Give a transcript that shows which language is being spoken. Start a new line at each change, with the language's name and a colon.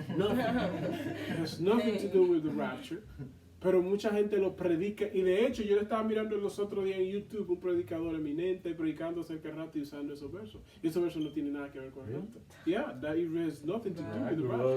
English: It has nothing to do with the rapture.
Spanish: Pero mucha gente lo predica, y de hecho yo le estaba mirando los otros días en YouTube un predicador eminente predicando acerca del rapto y usando esos versos. Y esos versos no tienen nada que ver con el rapto.
English: Yeah, that has nothing to do with the rapture.